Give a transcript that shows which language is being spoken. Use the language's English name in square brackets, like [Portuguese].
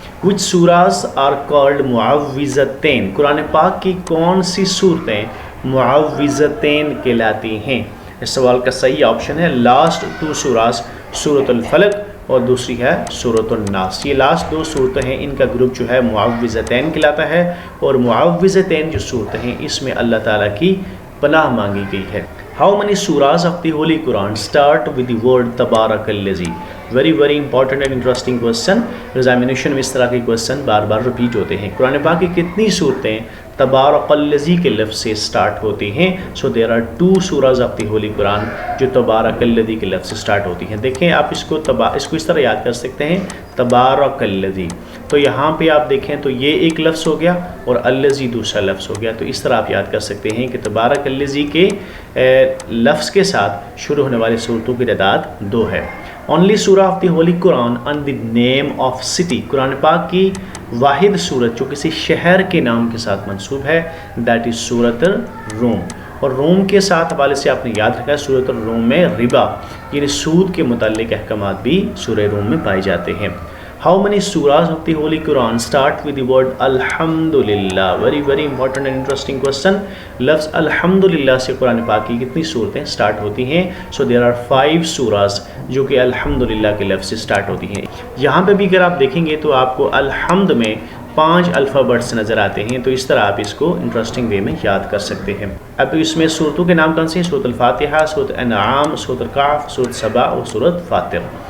[English] which surahs are called [Urdu] معوذتین؟ قرآن پاک کی کون سی صورتیں معوذتین کہلاتی ہیں؟ اس سوال کا صحیح آپشن ہے لاسٹ 2 سوراز، سورۃ الفلق اور دوسری ہے سورۃ الناس. یہ لاسٹ 2 صورتیں ہیں، ان کا گروپ جو ہے معوذتین کہلاتا ہے، اور معوذتین جو صورتیں ہیں اس میں اللہ تعالیٰ کی پناہ مانگی گئی ہے. [English] How many surahs of the Holy Quran start with the word Tabarakalladhi? Very very important and interesting question. [Urdu] Examination میں اس طرح کے کوشچن بار بار رپیٹ ہوتے ہیں. قرآن پاک کی کتنی صورتیں تبارک الذی کے لفظ سے سٹارٹ ہوتی ہیں؟ [English] so there are 2 surahs of the holy Quran [Urdu] جو تبارک الذی کے لفظ سے سٹارٹ ہوتی ہیں. دیکھیں آپ اس کو اس طرح یاد کر سکتے ہیں، تبارک الذی. تو یہاں پہ آپ دیکھیں تو یہ ایک لفظ ہو گیا اور الذی دوسرا لفظ ہو گیا. تو اس طرح آپ یاد کر سکتے ہیں کہ تبارک الذی کے لفظ کے ساتھ شروع ہونے والی صورتوں کی تعداد 2 ہے. [English] Only surah of the holy Quran on the name of city. [Urdu] قرآن پاک کی واحد صورت جو کسی شہر کے نام کے ساتھ منسوب ہے، [English] that is [Urdu] سورۃ الروم. اور روم کے ساتھ حوالے سے آپ نے یاد رکھا ہے سورۃ الروم میں ربا یعنی سود کے متعلق احکامات بھی سورہ روم میں پائے جاتے ہیں. [English] How many surahs of the Holy Quran start with the word Alhamdulillah? Very very important and interesting question. [Urdu] لفظ الحمدللہ سے قرآن پاک کی کتنی صورتیں سٹارٹ ہوتی ہیں؟ [English] So there are 5 surahs [Urdu] جو کہ الحمدللہ کے لفظ سے سٹارٹ ہوتی ہیں. یہاں پہ بھی اگر آپ دیکھیں گے تو آپ کو الحمد میں 5 الفابیٹس نظر آتے ہیں. تو اس طرح آپ اس کو انٹرسٹنگ وے میں یاد کر سکتے ہیں. اب اس میں صورتوں کے نام کون سے ہیں؟ سورۃ الفاتحہ، سورۃ انعام، سورۃ الکہف، سورۃ سبا اور سورۃ فاطر.